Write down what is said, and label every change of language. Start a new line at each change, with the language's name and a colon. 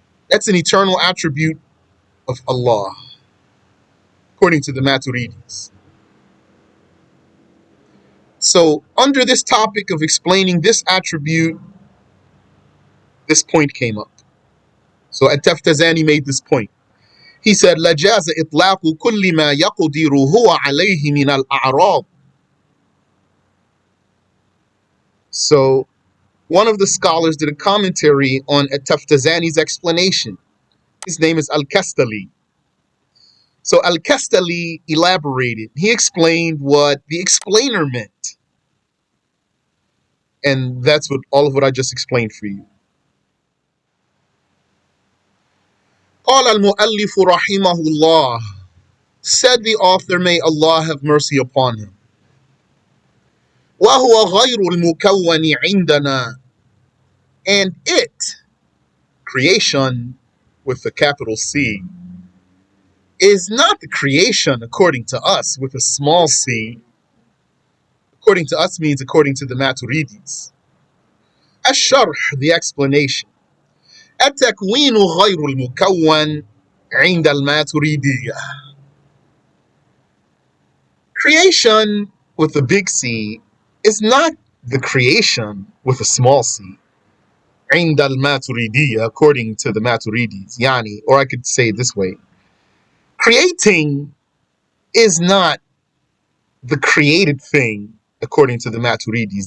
English: That's an eternal attribute of Allah, according to the Maturidis. So, under this topic of explaining this attribute, this point came up. So, At-Taftazani made this point. He said,
Arabic: لَجَازَ إِطْلَاقُ كُلِّ مَا يَقْدِرُ هُوَ عَلَيْهِ مِنَ الْأَعْرَاضِ.
English: So, one of the scholars did a commentary on At-Taftazani's explanation. His name is Al-Kastali. So Al-Kastali elaborated. He explained what the explainer meant. And that's what all of what I just explained for you.
Arabic: قال المؤلف رحمه الله,
English: said the author, may Allah have mercy upon him.
Arabic: وهو غير المكون عندنا,
English: and it, creation with a capital C, is not the creation according to us with a small c. According to us means according to the Maturidis. SharH, the explanation.
Arabic: التكوين غير المكون عند الماتريدية.
English: Creation with a big C is not the creation with a small c.
Arabic: عند الماتريدية,
English: according to the Maturidis. Yani, or I could say it this way. Creating is not the created thing according to the Maturidis.